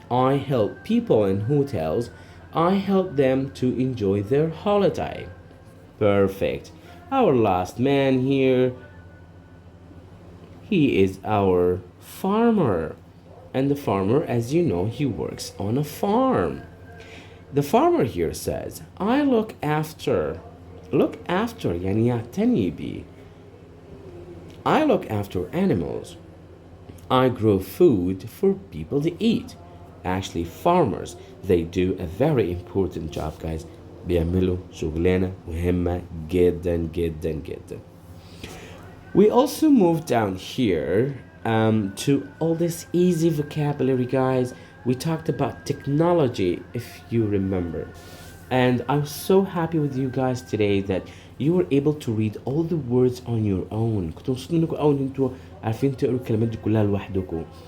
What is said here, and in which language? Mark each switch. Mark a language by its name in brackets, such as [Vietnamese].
[English] I help people in hotels. I help them to enjoy their holiday. Perfect. Our last man here, he is our farmer. And the farmer, as you know, he works on a farm. The farmer here says, I look after. [Arabic] Look after يعني يعتني بي. [English] I look after animals. I grow food for people to eat. Actually, farmers, they do a very important job, guys. [Arabic] بيعملوا شغلانة مهمة جدا جدا جدا. [English] We also move down here to all this easy vocabulary, guys. We talked about technology, if you remember. And I was so happy with you guys today that you were able to read all the words on your own. [Arabic] كنتوا مبسوطين انكم اول انتوا عارفين تقروا الكلمات دي كلها لوحدكم.